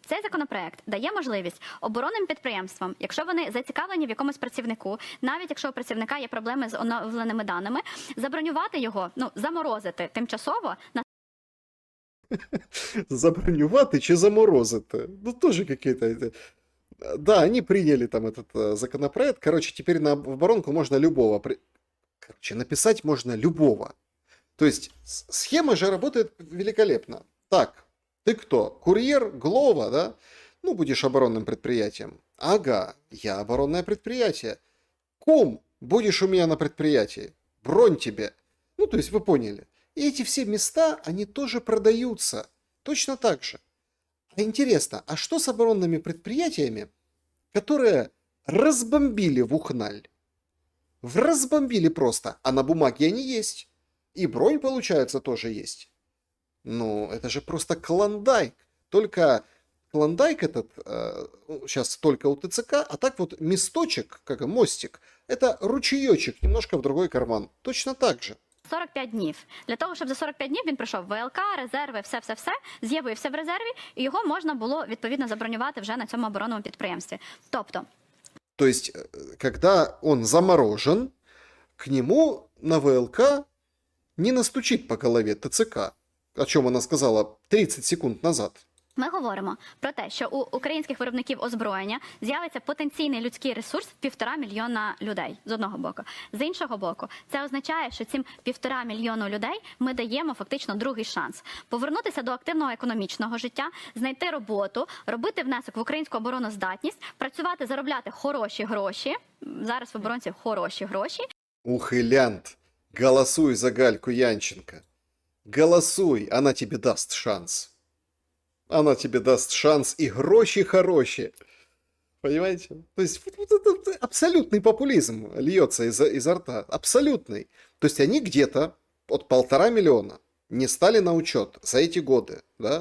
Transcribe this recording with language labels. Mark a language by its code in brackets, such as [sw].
[uk] Цей законопроект дає можливість оборонним підприємствам, якщо вони зацікавлені в якомусь працівнику, навіть якщо у працівника є проблеми з оновленими даними, забронювати його, ну, заморозити тимчасово на Забронювати чи заморозити? [ru] Ну, тоже какие-то... Да, они приняли там этот законопроект. Короче, теперь на оборонку можно любого... Короче, написать можно любого. То есть схема же работает великолепно. Так, ты кто? Курьер Глова, да? Ну, будешь оборонным предприятием. Ага, я оборонное предприятие. Кум, будешь у меня на предприятии. Бронь тебе. Ну, то есть вы поняли. И эти все места, они тоже продаются. Точно так же. А интересно, а что с оборонными предприятиями, которые разбомбили в Ухналь? Разбомбили просто, а на бумаге они есть. И бронь, получается, тоже есть. Ну, это же просто клондайк. Только клондайк этот сейчас только у ТЦК, а так вот месточек, как мостик, это ручеечек немножко в другой карман. Точно так же. [uk] 45 днів. Для того, щоб за 45 днів він пройшов ВЛК, резерви, все, з'явився в резерві, і його можна було, відповідно, забронювати вже на цьому оборонному підприємстві. Тобто... [ru] То есть, когда он заморожен, к нему на ВЛК не настучит по голове ТЦК, о чем она сказала 30 секунд назад. [uk] Ми говоримо про те, що у українських виробників озброєння з'явиться потенційний людський ресурс в 1,5 мільйона людей, з одного боку. З іншого боку, це означає, що цим 1,5 мільйону людей ми даємо фактично другий шанс. Повернутися до активного економічного життя, знайти роботу, робити внесок в українську обороноздатність, працювати, заробляти хороші гроші. Зараз в оборонці хороші гроші. Ухилянт, голосуй за Гальку Янченко. [ru] Голосуй, она тебе даст шанс. Она тебе даст шанс и гроши хорошие. Понимаете? То есть это абсолютный популизм льется изо рта. Абсолютный. То есть они где-то от 1,5 миллиона не стали на учет за эти годы. Да?